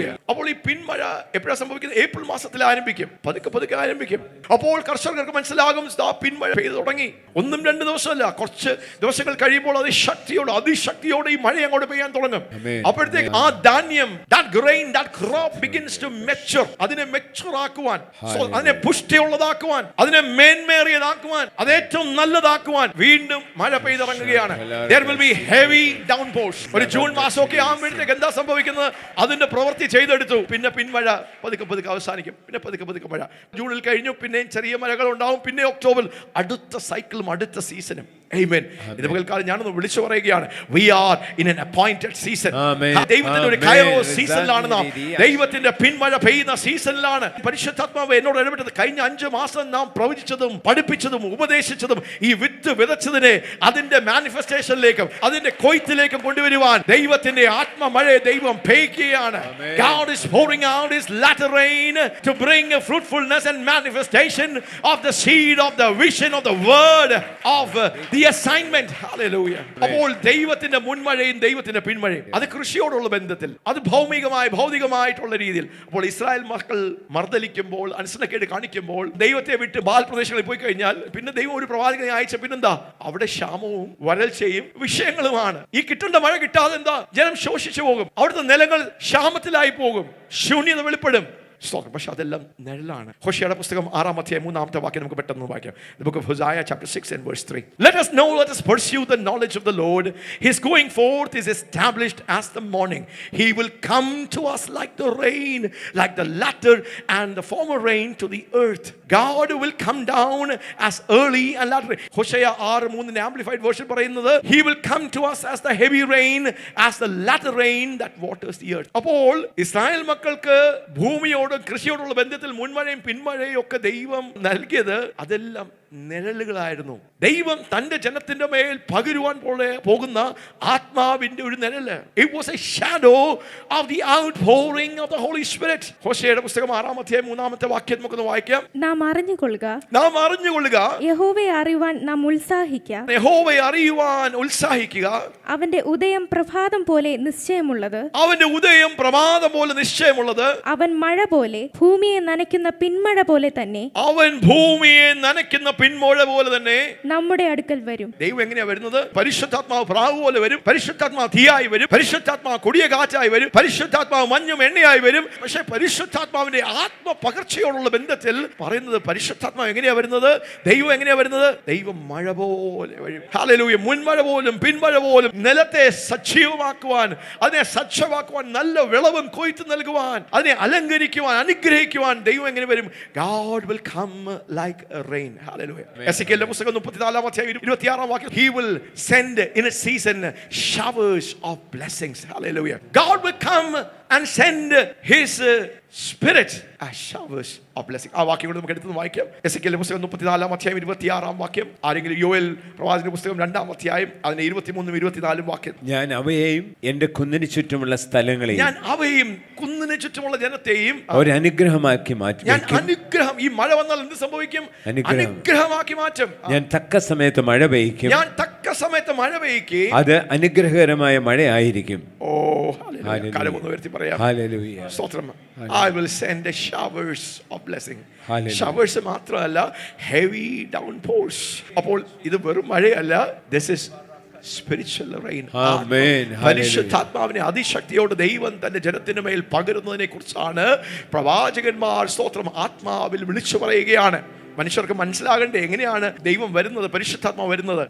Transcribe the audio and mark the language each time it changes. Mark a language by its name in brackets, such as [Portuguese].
[Malayalam] അപ്പോൾ ഈ പിൻമഴ എപ്പോഴാണ് സംഭവിക്കുന്നത്? ഏപ്രിൽ മാസത്തിൽ ആരംഭിക്കും. പതുക്കെ ആരംഭിക്കും. അപ്പോൾ കർഷകർക്ക് മനസ്സിലാകും പിൻമഴ പെയ്തു തുടങ്ങി. 1-2 ദിവസമല്ല, കുറച്ച് ദിവസങ്ങൾ കഴിയുമ്പോൾ അതിശക്തിയോടെ ഈ മഴ അങ്ങോട്ട് പെയ്യാൻ തുടങ്ങും. അപ്പോഴത്തേക്ക് ആ ധാന്യം, [English] that grain, that crop begins to mature. [Malayalam] അതിനെ മെച്ചുർ ആക്കുവാൻ അതിനെ പുഷ്ടിയുള്ളതാക്കുവാൻ, അതിനെ മേന്മേറിയതാക്കുവാൻ, അത് ഏറ്റവും നല്ലതാക്കുവാൻ വീണ്ടും മഴ പെയ്തിറങ്ങുകയാണ്. [English] There will be heavy downpours. [Malayalam] ഒരു ജൂൺ മാസമൊക്കെ ആകുമ്പോഴത്തേക്ക് എന്താ സംഭവിക്കുന്നത്? അതിന്റെ പ്രവൃത്തി ചെയ്തെടുത്തു, പിന്നെ പിൻമഴ പതുക്കെ പതുക്കെ അവസാനിക്കും, പിന്നെ പതുക്കെ പതുക്കെ മഴ. ജൂണിൽ കഴിഞ്ഞു, പിന്നെയും ചെറിയ മഴകൾ ഉണ്ടാവും, പിന്നെ ഒക്ടോബർ അടുത്ത സൈക്കിളും അടുത്ത സീസണും. [English] Amen. [Malayalam] ഇത് പകൽക്കാലം ഞാനൊന്ന് വിളിച്ചു പറയുകയാണ്, [English] we are in an appointed season. [Malayalam] ദൈവത്തിന്റെ ഒരു കൈറോസ് സീസണിലാണ് നാം. ദൈവത്തിന്റെ പിൻമഴ പെയ്യുന്ന സീസണിലാണ്. പരിശുദ്ധാത്മാവ് എന്നോട് ഇടപെട്ടത്, കഴിഞ്ഞ 5 മാസം നാം പ്രവചിച്ചതും പഠിപ്പിച്ചതും ഉപദേശിച്ചതും ഈ വിത്ത് വിതച്ചതിനെ അതിന്റെ മാനിഫെസ്റ്റേഷനിലേക്കും അതിന്റെ കൊയ്ത്തിലേക്കും കൊണ്ടുവരുവാൻ ദൈവത്തിന്റെ ആത്മമഴയെ ദൈവം പെയ്യുകയാണ്. [English] God is pouring out his latter rain to bring a fruitfulness and manifestation of the seed of the vision of the word of the assignment. Hallelujah. [Malayalam] അപ്പോൾ ദൈവത്തിന്റെ മുൻമഴയും ദൈവത്തിന്റെ പിൻമഴയും അത് കൃഷിയോടുള്ള ബന്ധത്തിൽ, അത് ഭൗതികമായിട്ടുള്ള രീതിയിൽ. അപ്പോൾ ഇസ്രായേൽ മക്കൾ മർദ്ദലിക്കുമ്പോൾ, അനുസരണക്കേട് കാണിക്കുമ്പോൾ, ദൈവത്തെ വിട്ട് ബാൽ പ്രദേശങ്ങളിൽ പോയി കഴിഞ്ഞാൽ പിന്നെ ദൈവം ഒരു പ്രവാചകനെ അയച്ച പിന്നെന്താ? അവിടെ ക്ഷാമവും വരൾച്ചയും വിഷയങ്ങളുമാണ്. ഈ കിട്ടേണ്ട മഴ കിട്ടാതെ എന്താ? ജനം ശോഷിച്ചു പോകും, അവിടുത്തെ നിലങ്ങൾ ക്ഷാമത്തിലായി പോകും, ശൂന്യത വെളിപ്പെടും. പക്ഷെ അതെല്ലാം നിഴലാണ്. ഹോശേയുടെ പുസ്തകം 6-ാം അധ്യായം 3-ാമത്തെ വാക്യം നമുക്ക് പെട്ടെന്ന് വായിക്കാം. [English] The book of Hosea chapter 6 and verse 3. Let us pursue the knowledge of the Lord. His going forth is established as the morning. He will come to us like the rain, like the latter and the former rain to the earth. God will come down as early and latter rain. [Malayalam] Hosea 6:3 amplified version പറയുന്നത്, [English] He will come to us as the heavy rain, as the latter rain that waters the earth. [Malayalam] അപ്പോൾ Israel മക്കൾക്ക് ഭൂമിയോട് കൃഷിയോടുള്ള ബന്ധത്തിൽ മുൻമഴയും പിൻമഴയും ഒക്കെ ദൈവം നൽകിയത് അതെല്ലാം നിഴലുകളായിരുന്നു. ദൈവം തന്റെ ജനത്തിന്റെ മേൽ പകരുവാൻ പോകുന്ന ആത്മാവിന്റെ ഒരു നിഴല്. [English] It was a shadow of the outpouring of the Holy Spirit. [Malayalam] ഹോശേയുടെ പുസ്തകം 6-ാം അധ്യായം 3-ാമത്തെ വാക്യം നമുക്കൊന്ന് വായിക്കാം. നാം അറിഞ്ഞുകൊള്ളുക, യഹോവയെ അറിയുവാൻ നാം ഉത്സാഹിക്കുക. യഹോവയെ അറിയുവാൻ ഉത്സാഹിക്കുക. അവന്റെ ഉദയം പ്രഭാതം പോലെ നിശ്ചയമുള്ളത്. അവന്റെ ഉദയം പ്രഭാതം പോലെ നിശ്ചയമുള്ളത്. അവൻ മഴ പോലെ ഭൂമിയെ നനയ്ക്കുന്ന പിൻമഴ പോലെ തന്നെ. അവൻ ഭൂമിയെ നനയ്ക്കുന്ന പിൻമഴ പോലെ തന്നെ നമ്മുടെ അടുക്കൽ വരും. ദൈവം എങ്ങനെയാ വരുന്നത്? പരിശുദ്ധാത്മാവ് പ്രാവ് പോലെ വരും, പരിശുദ്ധാത്മാവ് തീയായി വരും, പരിശുദ്ധാത്മാവ് കൊടിയ കാറ്റായി വരും, പരിശുദ്ധാത്മാവ് മഞ്ഞും എണ്ണയായി വരും. പക്ഷേ പരിശുദ്ധാത്മാവിന്റെ ആത്മ പകർച്ചയോടുള്ള ബന്ധത്തിൽ പറയുന്നത് പരിശുദ്ധാത്മാവ് എങ്ങനെയാ വരുന്നത്? ദൈവം എങ്ങനെയാ വരുന്നത്? ദൈവം മഴ പോലെ വരും. ഹല്ലേലൂയ. മുൻമഴ പോലും പിൻമഴ പോലും നിലത്തെ സജീവമാക്കുവാൻ, അതിനെ സജ്ജമാക്കുവാൻ, നല്ല വിളവും കൊയ്ത്ത് നൽകുവാൻ, അതിനെ അലങ്കരിക്കുവാൻ, അനുഗ്രഹിക്കുവാൻ ദൈവം എങ്ങനെ വരും? [English] God will come like a rain. Hallelujah. [Malayalam] എസെക്കിയേലിന്റെ പുസ്തകം 34-ാം അധ്യായം 26-ാം വാക്യം, [English] He will send in a season showers of blessings. Hallelujah. God will come and send His Spirit as showers of blessing. [Malayalam] ആ വാക്യം കൂടെ നമുക്ക് എടുത്ത് വായിക്കാം. എസെക്കിയേലിന്റെ പുസ്തകം 34-ാം അധ്യായം 26-ാം വാക്യം. ആരെങ്കിലും യോയേൽ പ്രവാചകന്റെ പുസ്തകം 2-ാം അധ്യായം അതിന് 23-ഉം 24-ഉം വാക്യം. ഞാൻ അവയെയും എന്റെ കുന്നിന് ചുറ്റുമുള്ള സ്ഥലങ്ങളെയും, ഞാൻ അവയെയും കുന്നിന് ചുറ്റുമുള്ള ജനത്തെയും ഒരു അനുഗ്രഹമാക്കി മാറ്റും. ഞാൻ അനുഗ്രഹം, ഈ മഴ വന്നാൽ എന്ത് സംഭവിക്കും? അനുഗ്രഹമാക്കി മാറ്റും. ഞാൻ തക്ക സമയത്ത് മഴ പെയ്യ്ക്കും. ഞാൻ തക്ക സമയത്ത് മഴ പെയ്യ്ക്കും. അത് അനുഗ്രഹകരമായ മഴയായിരിക്കും. ഓ ഹല്ലേലൂയ. കരമൊന്ന് ഉയർത്തി പറയാം. ഹല്ലേലൂയ. സ്തോത്രം. [English] I will send a showers of blessing. Hallelujah. Showers [Malayalam] മാത്രമല്ല, [English] heavy downpours. [Malayalam] അപ്പോൾ ഇത് വെറും മഴയല്ല, [English] this is spiritual rain. Amen. [Malayalam] പരിശുദ്ധാത്മാവിനെ അതിശക്തിയോടെ ദൈവം തന്റെ ജനത്തിന് മേൽ പകരുന്നതിനെ കുറിച്ചാണ് പ്രവാചകന്മാർ സ്തോത്രം ആത്മാവിൽ വിളിച്ചു പറയുകയാണ്. മനുഷ്യർക്ക് മനസ്സിലാകണ്ടേ എങ്ങനെയാണ് ദൈവം വരുന്നത്, പരിശുദ്ധാത്മാവ് വരുന്നത്?